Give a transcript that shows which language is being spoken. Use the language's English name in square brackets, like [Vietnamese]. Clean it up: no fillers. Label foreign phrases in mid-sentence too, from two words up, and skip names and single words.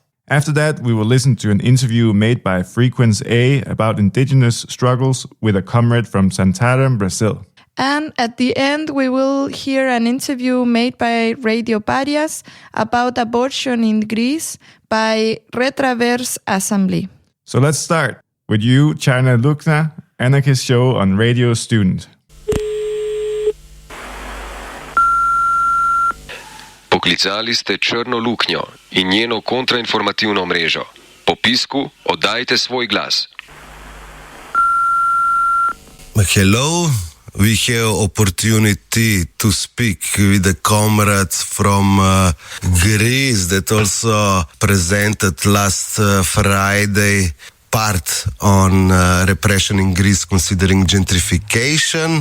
[English] After that, we will listen to an interview made by Frequency A about indigenous struggles with a comrade from Santarém, Brazil. And at the end, we will hear an interview made by Radio Parias about abortion in Greece by Retraverse Assembly. So let's start with you, Cherna Luknia, anarchist show on Radio Student. [Slovenian] Poklicali ste Črno luknjo in njeno kontrainformativno mrežo. Po pisku oddajte svoj glas. [English] Hello. We have opportunity to speak with the comrades from Greece that also presented last Friday part on repression in Greece considering gentrification.